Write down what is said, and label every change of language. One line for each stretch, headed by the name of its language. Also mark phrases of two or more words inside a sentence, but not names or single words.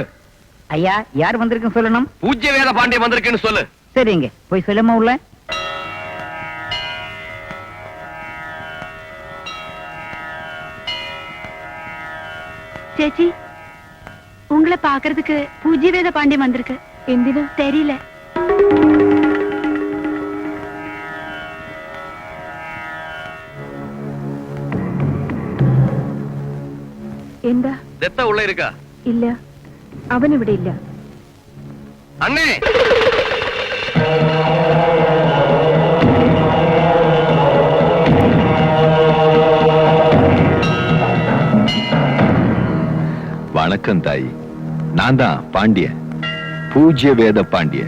Tamil: ஐயா, யார் வந்திருக்குன்னு சொல்லணும்? பூஜ்ய வேத பாண்டிய வந்திருக்குன்னு சொல்லு. சரிங்க, போய் சொல்லுமா உள்ள. ചേച്ചി, உங்களை பாக்குறதுக்கு பூஜ்யவேத பாண்டியன் வந்திருக்கு.
Malayalam: എന്തിനാ தெரியல. എന്താ? ദത്ത ഉള്ള இருக்கா? ഇല്ല, അവൻ ഇവിടെ ഇല്ല. അണ്ണേ,
Tamil: வணக்கம் தாயி, நான் தான் பாண்டியன், பூஜ்ய வேத பாண்டியன்.